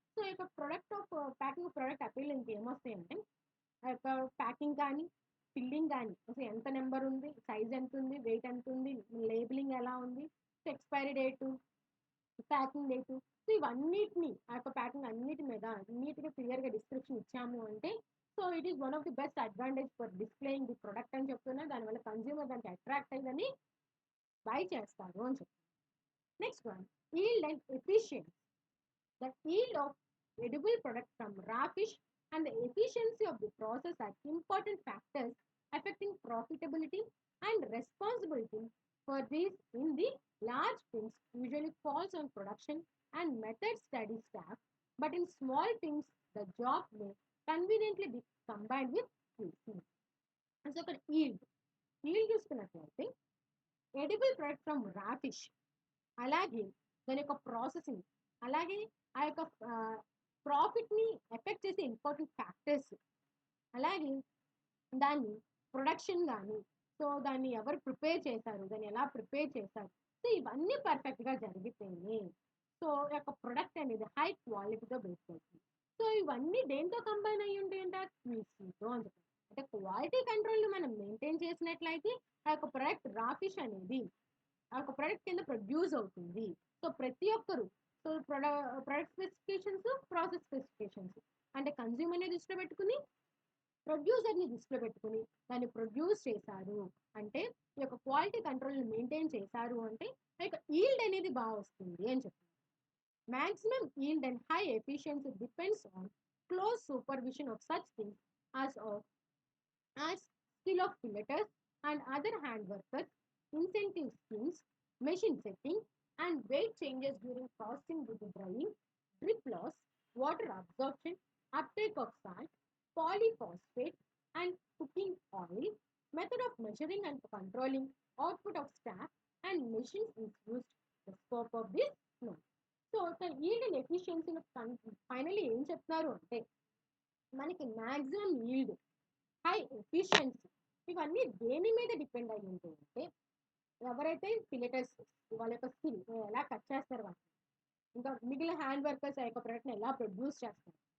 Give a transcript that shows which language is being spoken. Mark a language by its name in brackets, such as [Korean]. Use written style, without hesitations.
[Telugu] So ఈ యొక్క product of packing product appeal ఏమొస్తాయంటే ఆ యొక్క ప్యాకింగ్ కానీ ఫిల్లింగ్ కానీ అసలు ఎంత నెంబర్ ఉంది, సైజ్ ఎంత ఉంది, వెయిట్ ఎంత ఉంది, లేబులింగ్ ఎలా ఉంది, expiry date, packing date, so ఇవన్నిటిని ఆ యొక్క ప్యాకింగ్ అన్నిటి మీద నీట్గా క్లియర్గా డిస్క్రిప్షన్ ఇచ్చాము అంటే [English] so it is one of the best advantage for displaying the product [Telugu] అని చెప్తున్నా. దానివల్ల కన్జ్యూమర్ దానికి అట్రాక్ట్ అయ్యిందని బై చేస్తారు అని చెప్తాను. [English] Next one, yield and efficiency. The yield of edible product from raw fish and the efficiency of the process are important factors affecting profitability and responsibility for these in the large things usually falls on production and method study staff, but in small things the job may conveniently be combined with QC. [Telugu] So ఇక్కడ yield చూసుకున్నట్లయితే edible product from రా fish, అలాగే దాని యొక్క processing, అలాగే ఆ యొక్క ప్రాఫిట్ని effect చేసే ఇంపార్టెంట్ ఫ్యాక్టర్స్, అలాగే దాన్ని ప్రొడక్షన్ కానీ సో దాన్ని ఎవరు ప్రిపేర్ చేశారు, దాన్ని ఎలా ప్రిపేర్ చేశారు, సో ఇవన్నీ పర్ఫెక్ట్గా జరిగితేనే సో యొక్క ప్రొడక్ట్ అనేది హై క్వాలిటీతో బేస్ అవుతుంది. సో ఇవన్నీ దేంతో కంబైన్ అయ్యి ఉంటాయంట, క్యూసీతో అని చెప్పారు. అంటే క్వాలిటీ కంట్రోల్ని మనం మెయింటైన్ చేసినట్లయితే ఆ యొక్క ప్రొడక్ట్ రా ఫిష్ అనేది ఆ యొక్క ప్రొడక్ట్ కింద ప్రొడ్యూస్ అవుతుంది. సో ప్రతి ఒక్కరు so product specifications, process specifications అంటే కన్జ్యూమర్ని దృష్టిలో పెట్టుకుని ప్రొడ్యూసర్ని దృష్టిలో పెట్టుకుని దాన్ని ప్రొడ్యూస్ చేశారు అంటే ఈ యొక్క క్వాలిటీ కంట్రోల్ని మెయింటైన్ చేశారు అంటే ఆ యొక్క ఈల్డ్ అనేది బాగా వస్తుంది అని చెప్తారు. [English] Maximum yield and high efficiency depends on close supervision of such things as skill of filleters and other hand workers, incentive schemes, machine setting, and weight changes during processing with the drying, drip loss, water absorption, uptake of salt, polyphosphate, and cooking oil, method of measuring and controlling output of staff and machines is used the scope of this note. [Telugu] So yield and ఎఫిషియన్సీలో finally ఏం చెప్తున్నారు అంటే మనకి maximum yield, high efficiency ఇవన్నీ దేని మీద depend అయ్యి ఉంటాయంటే ఎవరైతే ఫిలెటర్స్ వాళ్ళ యొక్క స్కిల్ ఎలా కట్ చేస్తారు వాళ్ళు, ఇంకా మిగిలిన హ్యాండ్ వర్కర్స్ ఆ యొక్క ప్రొడక్ట్ని ఎలా ప్రొడ్యూస్ చేస్తారు,